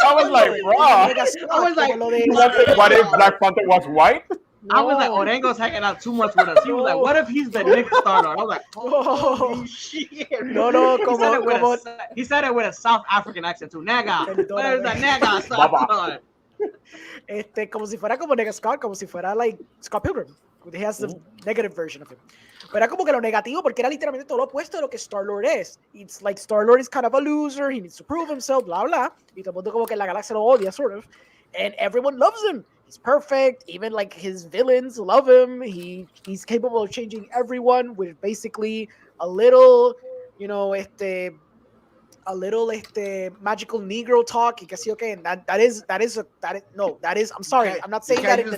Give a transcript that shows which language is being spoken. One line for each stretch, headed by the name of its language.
English: I was like, bro. I was like, What if Black Panther was white? I was like, Orengo's hanging out too much with us. He was like, what if he's the Nick Star-Lord? I was like, holy shit. No, he said it with a South African accent too. Nega. Where's the Nega Star-Lord?
Spanish: Como si fuera como nega Scott, como si fuera like Scott Pilgrim.
English: He has the negative version of him.
Spanish: Pero era como que lo negativo, porque era literalmente todo lo opuesto de lo que Star-Lord es.
English: It's like Star-Lord is kind of a loser, he needs to prove himself, blah, blah.
Spanish: Y todo el mundo como que la galaxia lo odia,
English: sort of. And everyone loves him. He's perfect. Even like his villains love him. He's capable of changing everyone with basically a little, you know, magical Negro talk.
Spanish: Y que sí,
English: okay, I'm sorry, I'm not saying that in the